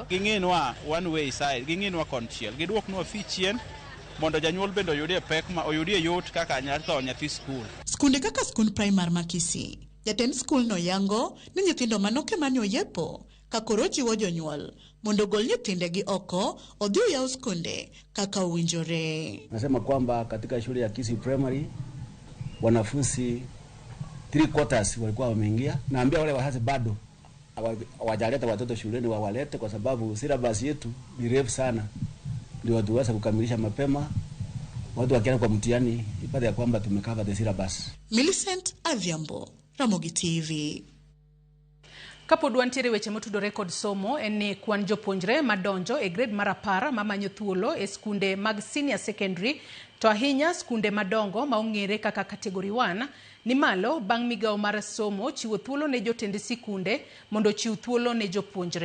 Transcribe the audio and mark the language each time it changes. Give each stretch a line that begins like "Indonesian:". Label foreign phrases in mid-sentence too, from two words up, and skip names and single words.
Luo (Kenya and Tanzania): Ging'inwa
English: one way side,
Luo (Kenya and Tanzania): ging'inwa konchiel. Giduoknwa fee chien mondo janyuol bendo oyudie pek ma oyudie yot kaka nyarto nyathi skul. Skunde kaka skund primar Makisi, jatend skul no yango ni nyithindo manoke manyo yepo kakoro jiwo jonyuol mondo gol nyithindegi oko odhi yaw skunde kaka uwinjore.
Swahili: Nasema kwamba katika shule ya Kisii Primary wanafunzi 3/4 walikuwa wameingia. Naambia wale wazazi bado hawajaleta watoto shuleni wawalete, kwa sababu syllabus yetu ni refu sana, ndio watu waweze kukamilisha mapema. Watu wakienda kwa mtihani ipate ya kwamba tumekava
English: the syllabus.
Swahili: Millicent Adhiambo, Ramogi TV.
Luo (Kenya and Tanzania): Kapo duantiere weche motudore kod somo en ni kwan jopuonjre madonjo e grade mar 10 mamanyo thuolo e skunde mag
English: senior secondary
Luo (Kenya and Tanzania): to ahinya skunde madongo maong'ere kaka category 1 ni malo bang' migawo mar somo chiwo thuolo ne jotend sikunde mondo chiw thuolo ne jopuonjre.